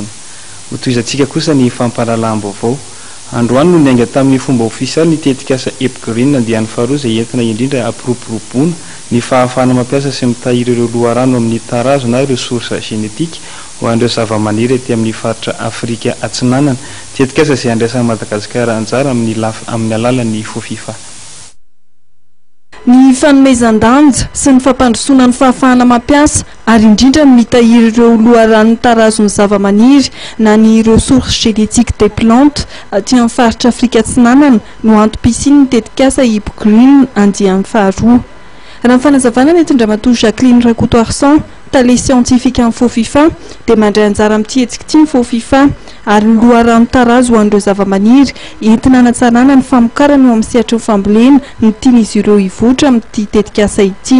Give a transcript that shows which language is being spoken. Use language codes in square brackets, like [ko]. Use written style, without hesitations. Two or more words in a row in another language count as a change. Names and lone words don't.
[mg] Ho toizantsika kosa ny fampahalalam-baovao. Androany no niainga tamin'ny fomba ofisialy ny tetik'asa Epgreen andiany faharoa izay entina indrindra ampiroboroboana ny fahafahana mampiasa sy mitahiry ireo loharano amin'ny tarazo na ireo source genetika ho an'ireo zava-maniry ety amin'ny faritra Afrika Atsinanana. Tetik'asa izay andraisan'i Madagasikara anjara amin'ny alalan'ny fofifa. Ny fanomezan-danja sy ny fampandrosoana ny fahafahana mampiasa ary indrindra ny mitahiry ireo loharano tarazon'ny zava-maniry na ny [fr] ressources génétiques des plantes [mg] aty amin'ny faritra Afrika Atsinanana no antom-pisian'ny tetik'asa Epgreen andiany faharoa. Raha ny fanazavana ny etin-dramatoa Jacqueline Rakoto-Arsan, tale scientifique amin'ny fofifa dia mandray anjara amin'ity hetsika ity ny fofifa ary ny loharano tarazo ho an'ireo zava-maniry entina hanatsarana ny famokarana eo amin'ny sehatry ny fambolena ny tian'izy ireo hivoatra amin'ity tetik'asa ity.